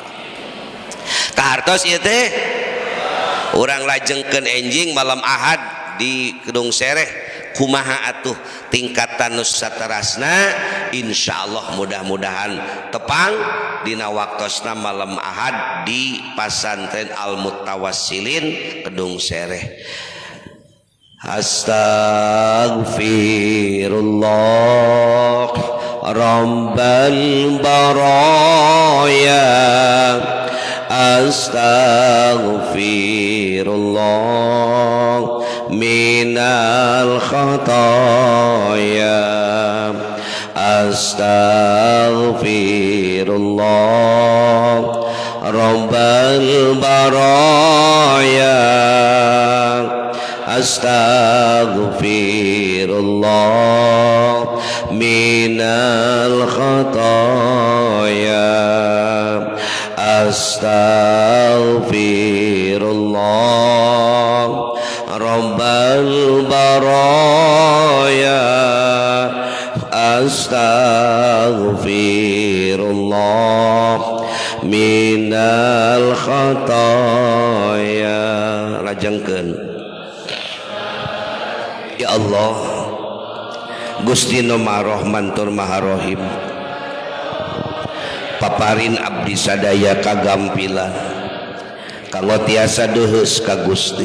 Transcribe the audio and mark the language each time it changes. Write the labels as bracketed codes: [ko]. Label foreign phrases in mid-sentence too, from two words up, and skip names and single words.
[su] Kahartos ieu teh urang lajengkeun enjing malam Ahad di Gedung Sereh kumaha atuh tingkatan nu saterasna, insyaallah mudah-mudahan tepang dina waktosna malam Ahad di Pasantren Al Mutawassilin Gedung Sereh. [ar] أستغفر الله رب البرايا, أستغفر الله من الخطايا, أستغفر الله رب البرايا, أستغفر الله من الخطايا أستغفر الله رب البرايا أستغفر الله من الخطايا. [su] Lajengkeun ya Allah Gusti nu Maha Rahman tur Maha Rahim, paparin abdi sadaya kagampilan kanggo tiasa deuheus ka Gusti.